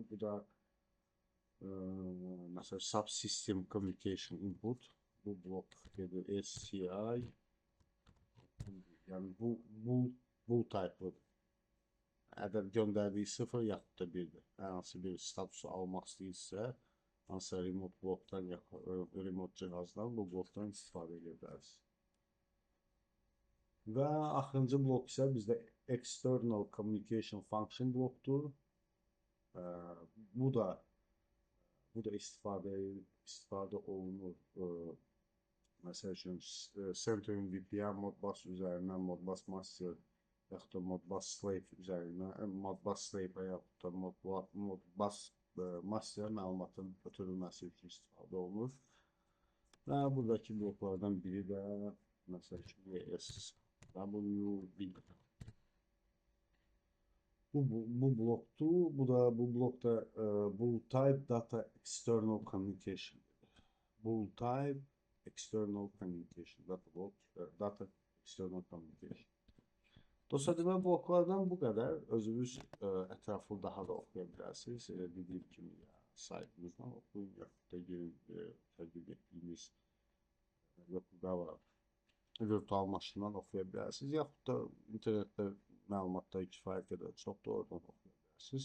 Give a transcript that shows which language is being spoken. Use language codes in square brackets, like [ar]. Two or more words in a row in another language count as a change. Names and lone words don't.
[az] Bu da mesela [en] subsystem communication input, [az] bu blok gedir SCI, yani bu type'lıdır. Əgər göndərdiyi 0 yaxud da 1'dir. Hər hansı bir statusu almaq istəyirsə, hansısa remote blokdan ya remote cihazdan bu blokdan istifadə edə bilərsiniz. Və axırıncı blok isə bizdə [en] external communication function [az] blokdur. Bu da istifadə olunur. Məsəl üçün Centering VPN Modbus üzərindən Modbus Master yaxud da Modbus Slave üzərindən Modbus Slave yaxud da Modbus Master məlumatın ötürülməsi üçün istifadə olunur. Və buradakı bloklardan biri də məsəl üçün ESWB. Bu blokdur. Bu blokda [en] bull type data external communication. Bull type external communication. Data external communication. [az] Dostlar, demək bloklardan bu qədər. Özünüz ətraflı daha da oxuya bilərsiniz. Dediyim kimi saytımızdan oxuyun, yaxud da girin təqdim etdiyimiz Yokogawa virtual maşından oxuya bilərsiniz, yaxud da internetdə məlumatlar kifayət qədər çoxdur, oradan oxuya bilərsiniz.